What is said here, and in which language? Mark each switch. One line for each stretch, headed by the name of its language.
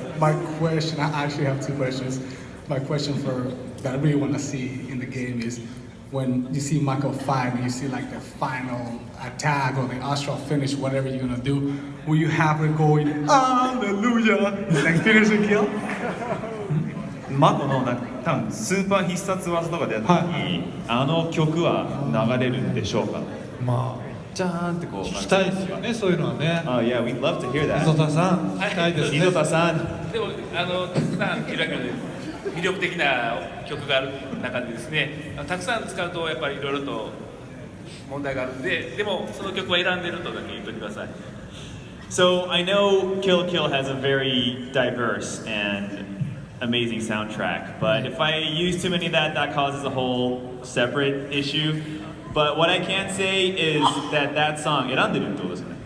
English: My question, I actually have two questions. My question that I really want to see in the game is when you see Michael fight and you see like the final attack or the astral finish, whatever you're gonna do, will you have her going Hallelujah, like finish the kill?
Japanese: マコの多分スーパー必殺技とかでやった時に、あの曲は流れるんでしょうか。まあじゃーんってこう聞きたいですよね、そういうのはね。
English: Yeah, we'd love to hear that.
Japanese: 溝田さん、聞きたいですね。溝田さん。でもたくさんキラキラで魅力的な曲がある中でですね、たくさん使うとやっぱりいろいろと問題があるんで、でもその曲は選んでるとだけ言っておいてください。
English: So I know Kill la Kill has a very diverse and amazing soundtrack, but if I use too many of that causes a whole separate issue. But what I can say is that song,
Japanese: 選んでるってことですよね。